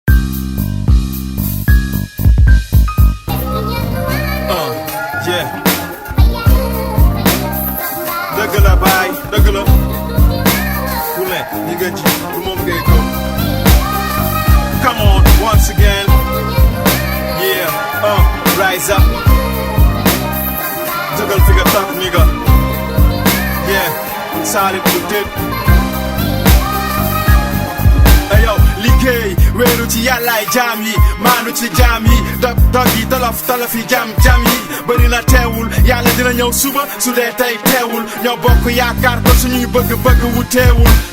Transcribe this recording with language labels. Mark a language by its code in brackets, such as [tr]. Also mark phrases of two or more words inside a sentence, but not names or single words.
[en] Yeah. [wo] Dëgg la baay dëgg la ku ne ñi nga ji du moom ngay gëm. [en] Come on once again. Yeah. Rise up. [wo] Jógal fi nga toog ni nga. Yeah. Saalit bu tëdd. Ayow liggéey wéeru ci yàllaay jaam yi maanu ci jaam yi dog yi tolof yi jam yi bëri na teewul yàlla dina ñëw suba su dee tey teewul ñoo bokk yaakaar ko suñuy bëgg-bëgg wu teewul